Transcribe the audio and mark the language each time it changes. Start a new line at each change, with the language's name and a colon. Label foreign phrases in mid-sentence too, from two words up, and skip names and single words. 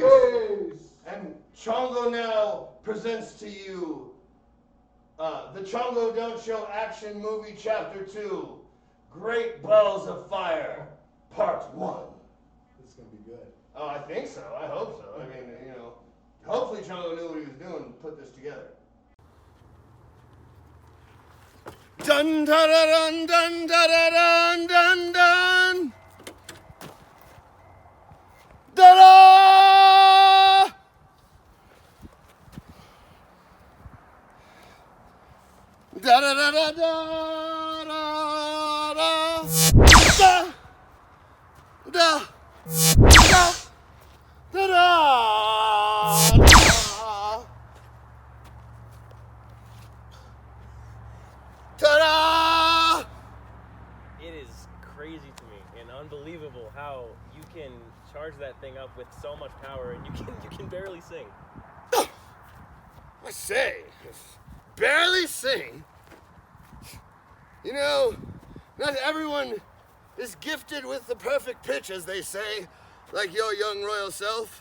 English: And Chango now presents to you the Chango Don't Show Action Movie Chapter 2, Great Balls of Fire, Part 1. This is gonna be good. Oh, I think so. I hope so. I mean, hopefully Chango knew what he was doing and put this together. Dun da da dun dun da da dun dun dun. Da da. Da da da da da da da da da da da da. Ta-da! It is crazy to me and unbelievable how you can charge that thing up with so much power and you can barely sing. I say, barely sing. Not everyone is gifted with the perfect pitch, as they say, like your young royal self.